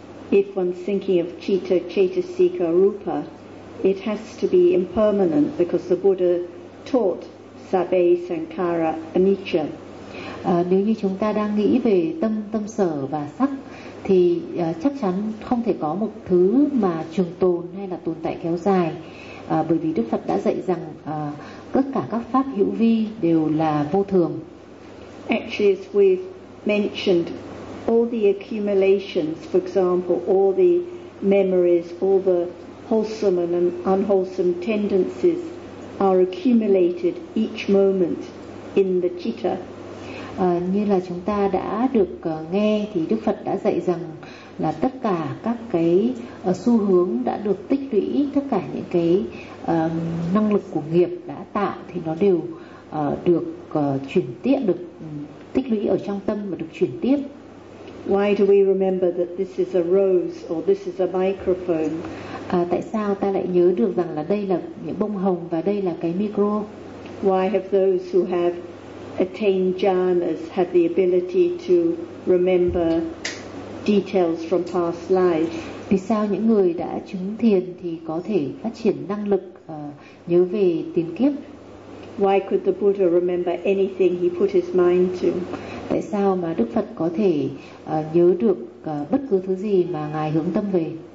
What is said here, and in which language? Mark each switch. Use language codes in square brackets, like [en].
[en] if one's thinking of citta, cetasika, rupa, it has to be impermanent because the Buddha taught [pi] sabbe sankhara anicca. [vi] Nếu như chúng ta đang nghĩ về tâm sở và sắc thì chắc chắn không thể có một thứ mà trường tồn hay là tồn tại kéo dài, bởi vì Đức Phật đã dạy rằng tất cả các pháp hữu vi đều là vô thường. [en] Actually, as we've mentioned, all the accumulations, for example, all the memories, all the wholesome and unwholesome tendencies are accumulated each moment in the citta. [vi] Như là chúng ta đã được nghe thì Đức Phật đã dạy rằng là tất cả các cái xu hướng đã được tích lũy, tất cả những cái năng lực của nghiệp đã tạo thì nó đều được chuyển tiếp, được tích lũy ở trong tâm và được chuyển tiếp. [en] Why do we remember that this is a rose or this is a microphone? [vi] Tại sao ta lại nhớ được rằng là đây là những bông hồng và đây là cái micro? [en] Why have those who have attained jhanas have the ability to remember details from past lives? [vi] Vì sao những người đã chứng thiền thì có thể phát triển năng lực nhớ về tiền kiếp? [en] Why could the Buddha remember anything he put his mind to? [vi] Tại sao mà Đức Phật có thể nhớ được bất cứ thứ gì mà ngài hướng tâm về?